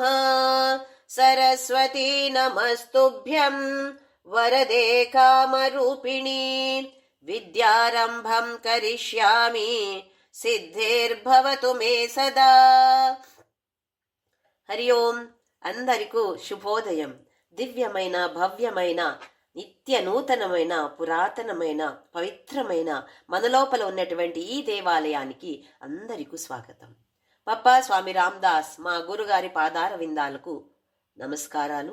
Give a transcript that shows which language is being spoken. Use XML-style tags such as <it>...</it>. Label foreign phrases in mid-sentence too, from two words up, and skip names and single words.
<sa>सरस्वती नमस्तुभ्यं वरदे कामरूपिणी विद्यारम्भं करिष्यामि सिद्धिर्भवतु मे सदा। हरि ओं</sa> <te>అందరికీ శుభోదయం. దివ్యమైన భవ్యమైన నిత్య నూతనమైన పురాతనమైన పవిత్రమైన మనలోపల ఉన్నటువంటి ఈ దేవాలయానికి అందరికీ స్వాగతం. పప్పా స్వామి రామదాస్ మా గురుగారి పాదార విందాలకు నమస్కారాలు.</te>